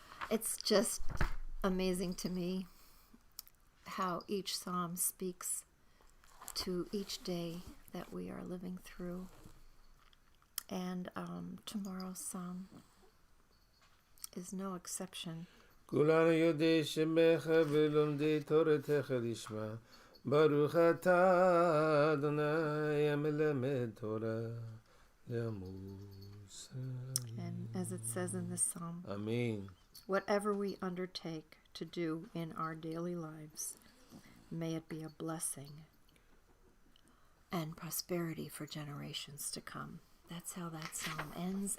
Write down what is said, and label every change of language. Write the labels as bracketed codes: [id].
[en] It's just amazing to me how each psalm speaks to each day that we are living through. And tomorrow's psalm is no exception. [he] כולנו יודעי שמך ולומדי תורתך לשמה. ברוך אתה, אדוני, המלמד תורה לעמו [en] And as it says in this psalm, Amen. whatever we undertake to do in our daily lives, may it be a blessing and prosperity for generations to come. That's how that psalm ends.